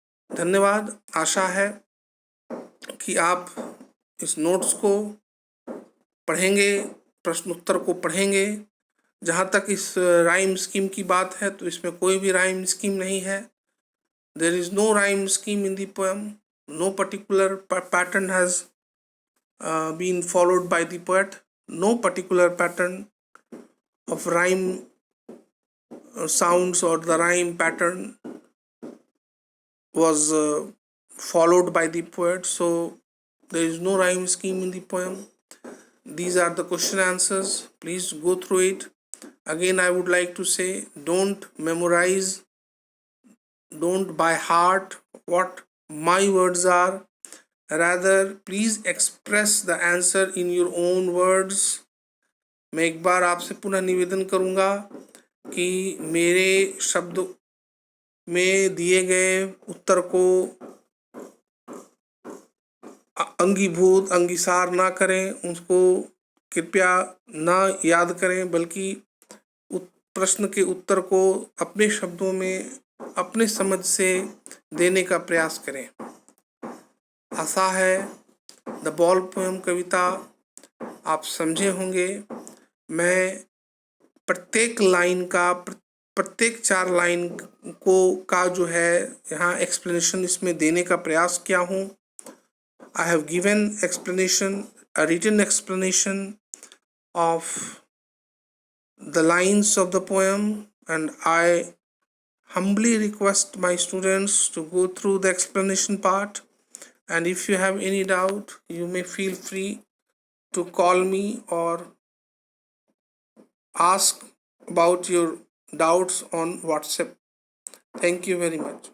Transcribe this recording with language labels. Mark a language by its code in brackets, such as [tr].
[hi] धन्यवाद। आशा है कि आप इस नोट्स को पढ़ेंगे, प्रश्न उत्तर को पढ़ेंगे। जहाँ तक इस राइम स्कीम की बात है, तो इसमें कोई भी राइम स्कीम नहीं है। [en] There is no rhyme scheme in the poem. No particular pattern has been followed by the poet. No particular pattern of rhyme sounds or the rhyme pattern was followed by the poet. So there is no rhyme scheme in the poem. These are the question answers. Please go through it. Again, I would like to say, don't memorize, don't by heart what my words are. Rather, please express the answer in your own words. [hi] मैं एक बार आपसे पुनः निवेदन करूंगा कि मेरे शब्द में दिए गए उत्तर को अंगीभूत, अंगीसार ना करें, उसको कृपया ना याद करें, बल्कि प्रश्न के उत्तर को अपने शब्दों में, अपने समझ से देने का प्रयास करें। आशा है द बॉल पोएम कविता आप समझे होंगे। मैं प्रत्येक लाइन का, प्रत्येक 4 लाइन को का जो है यहाँ एक्सप्लेनेशन इसमें देने का प्रयास किया हूँ। [en] I have given explanation, a written explanation of the lines of the poem, and I humbly request my students to go through the explanation part. And if you have any doubt, you may feel free to call me or ask about your doubts on WhatsApp. Thank you very much.